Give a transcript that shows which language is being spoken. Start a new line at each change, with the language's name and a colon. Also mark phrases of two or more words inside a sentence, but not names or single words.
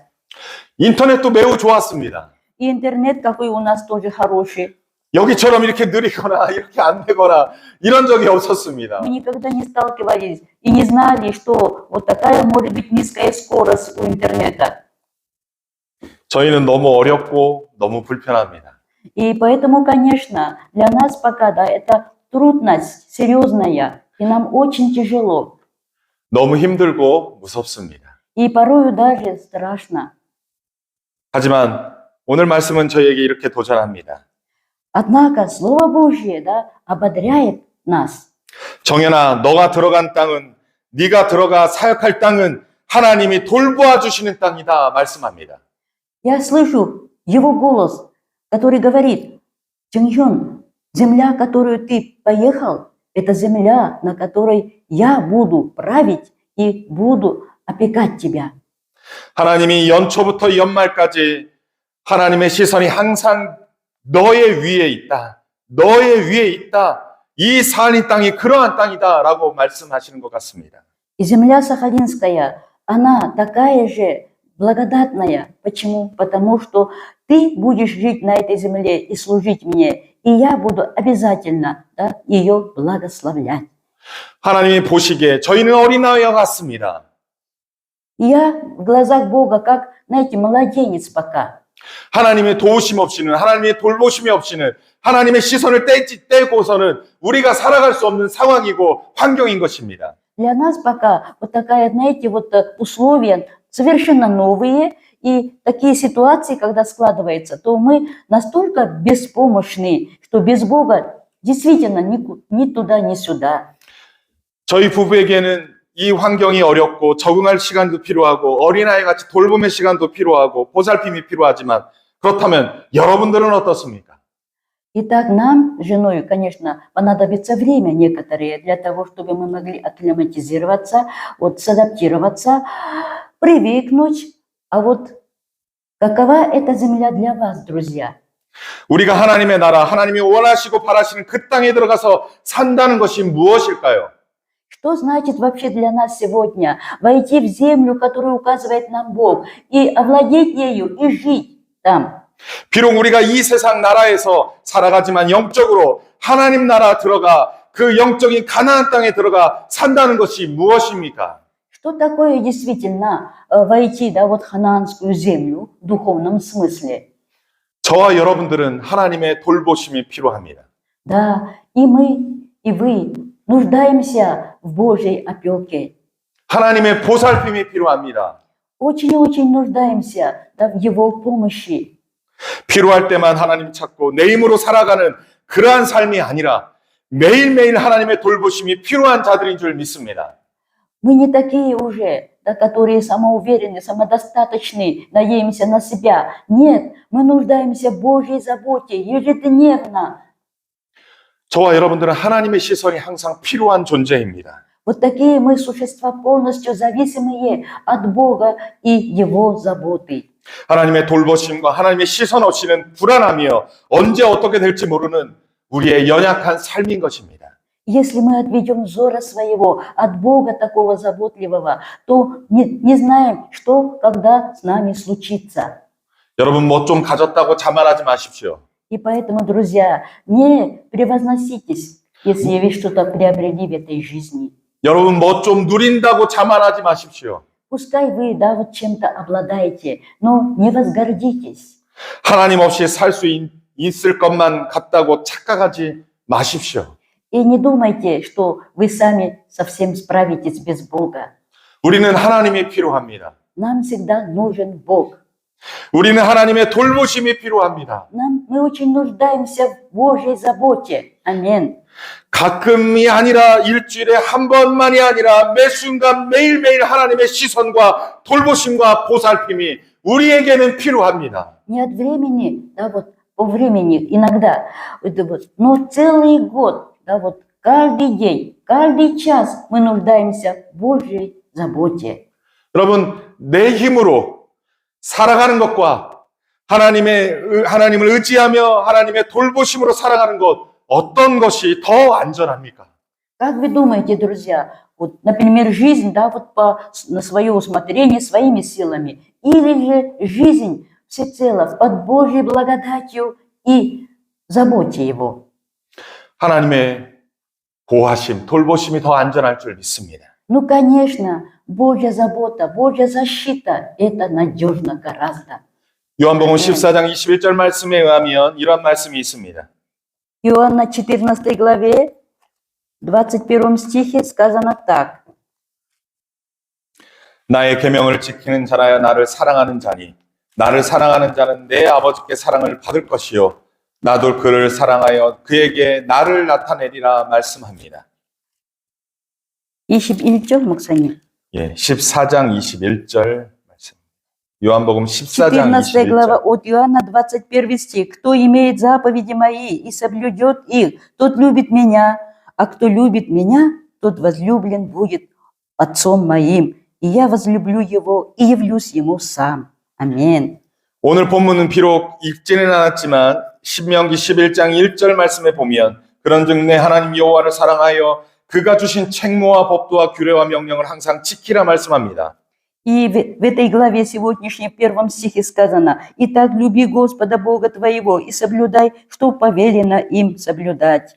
Korean: 인터넷도 매우 좋았습니다.
Russian: И интернет какой у нас тоже хороший.
Korean: 여기처럼 이렇게 느리거나 이렇게 안 되거나 이런 적이 없었습니다.
Russian: Мы никогда не сталкивались и не знали, что вот такая может быть низкая скорость у интернета.
Korean: 저희는 너무 어렵고 너무 불편합니다.
Russian: И поэтому, конечно, для нас пока, да, это трудность серьезная, и нам очень тяжело.
Korean: 너무 힘들고 무섭습니다.
Russian: И порою даже страшно.
Korean: 하지만 오늘 말씀은 저희에게 이렇게 도전합니다.
Russian: Однако Слово Божье, да, ободряет нас.
Korean: 정연아, 너가 들어간 땅은 네가 들어가 사역할 땅은 하나님이 돌보아 주시는 땅이다 말씀합니다.
Russian: Я слышу Его голос, который говорит: Чонgyон, земля, которую ты поехал, это земля, на которой я буду править и буду опекать тебя.
Korean: 하나님이 연초부터 연말까지 하나님의 시선이 항상 너의 위에 있다. 너의 위에 있다. 이 사한이 땅이 그러한 땅이다라고 말씀하시는 것 같습니다.
Russian: И земля Сахалинская, она такая же благодатная. Почему? Потому что ты будешь жить на этой земле и служить мне, и я буду обязательно, да, ее благословлять.
Korean: 하나님이 보시기에 저희는 어린아이와 같습니다.
Russian: И я в глазах Бога, как, знаете, младенец пока.
Korean: 하나님의 도우심 없이는, 하나님의 돌보심이 없이는, 하나님의 시선을 떼고서는 우리가 살아갈 수 없는 상황이고 환경인 것입니다.
Russian: Для нас пока вот такая, знаете, вот условия совершенно новые, и такие ситуации, когда складываются, то мы настолько беспомощны, что без Бога действительно ни туда, ни сюда.
Korean: 저희 부부에게는 이 환경이 어렵고 적응할 시간도 필요하고 어린아이 같이 돌봄의 시간도 필요하고 보살핌이 필요하지만 그렇다면 여러분들은 어떻습니까?
Russian: Итак, нам, с женой, конечно, понадобится время некоторое для того, чтобы мы могли акклиматизироваться, вот, садаптироваться, привыкнуть. А вот какова эта земля для вас, друзья?
Korean: 우리가 하나님의 나라, 하나님이 원하시고 바라시는 그 땅에 들어가서 산다는 것이 무엇일까요?
Russian: Что значит вообще для нас сегодня войти в землю, которую указывает нам Бог, и овладеть ею, и жить там?
Korean: 비록 우리가 이 세상 나라에서 살아가지만 영적으로 하나님 나라 들어가 그 영적인 가나안 땅에 들어가 산다는 것이 무엇입니까?
Russian: Что такое действительно войти, да, вот ханаанскую землю в духовном смысле?
Korean: 저와 여러분들은 하나님의 돌보심이 필요합니다.
Russian: Да, и мы, и вы нуждаемся в Божьей опеке.
Korean: 하나님의 보살핌이 필요합니다.
Russian: Очень-очень нуждаемся, да, в Его помощи.
Korean: 필요할 때만 하나님 찾고 내 힘으로 살아가는 그러한 삶이 아니라 매일매일 하나님의 돌보심이 필요한 자들인 줄 믿습니다.
Russian: Мы не такие уже, да, которые самоуверены, самодостаточны, надеемся на себя. Нет, мы нуждаемся в Божьей заботе ежедневно.
Korean: 저와 여러분들은 하나님의 시선이 항상 필요한 존재입니다.
Russian: Вот такие мы существа, полностью зависимые от Бога и Его заботы.
Korean: 하나님의 돌보심과 하나님의 시선 없이는 불안하며 언제 어떻게 될지 모르는 우리의 연약한 삶인 것입니다.
Russian: Если мы отведем взора своего от Бога такого заботливого, то не знаем, что, когда с нами случится.
Korean: 여러분 뭐 좀 가졌다고 자만하지 마십시오.
Russian: И поэтому, друзья, не превозноситесь, если вы что-то приобрели в этой жизни.
Korean: 여러분 뭐 좀 누린다고 자만하지 마십시오.
Russian: Пускай вы, да, вот чем-то обладаете, но не возгордитесь.
Korean: 하나님 없이 살 수 있을 것만 같다고 착각하지 마십시오.
Russian: И не думайте, что вы сами совсем справитесь без Бога.
Korean: 우리는 하나님이 필요합니다.
Russian: Нам всегда нужен Бог.
Korean: 우리는 하나님의 돌보심이 필요합니다.
Russian: Мы очень нуждаемся в Божьей заботе. Аминь.
Korean: 가끔이 아니라 일주일에 한 번만이 아니라 매 순간 매일매일 하나님의 시선과 돌보심과 보살핌이 우리에게는 필요합니다.
Russian: Не от времени, да, вот по времени иногда, это вот, но целый год, да, вот каждый день, каждый час мы нуждаемся в Божьей заботе.
Korean: 여러분, 내 힘으로 살아가는 것과 하나님을 의지하며 하나님의 돌보심으로 살아가는 것, 어떤 것이 더 안전합니까?
Russian: Как вы думаете, друзья, вот, например, жизнь, да, вот на свое усмотрение, своими силами, или же жизнь всецело под Божьей благодатью и заботе Его?
Korean: 하나님의 보호하심, 돌보심이 더 안전할 줄 믿습니다.
Russian: Ну, конечно, Божья забота, Божья защита, это надежно гораздо.
Korean: 요한복음 14장 21절 말씀에 의하면 이런 말씀이 있습니다.
Russian: Иоанна 14 главе, 21 стихе сказано так.
Korean: 나의 계명을 지키는 자라야 나를 사랑하는 자니 나를 사랑하는 자는 내 아버지께 사랑을 받을 것이요 나도 그를 사랑하여 그에게 나를 나타내리라 말씀합니다. 21절, 목사님. 예, 14장 21절 말씀. 요한복음 14장
Russian: 14 глава
Korean: 21절.
Russian: от Иоанна, 21 стих. «Кто имеет заповеди мои и соблюдет их, тот любит меня, а кто любит меня, тот возлюблен будет Отцом моим, и я возлюблю его и явлюсь ему сам».
Korean: 아멘. 오늘 본문은 비록 읽지는 않았지만 신명기 11장 1절 말씀에 보면 그런즉 내 하나님 여호와를 사랑하여 그가 주신 책무와 법도와 규례와 명령을 항상 지키라 말씀합니다.
Russian: И в этой главе сегодняшней, в 1 стихе сказано: «Итак, люби Господа Бога твоего и соблюдай, что повелено им соблюдать».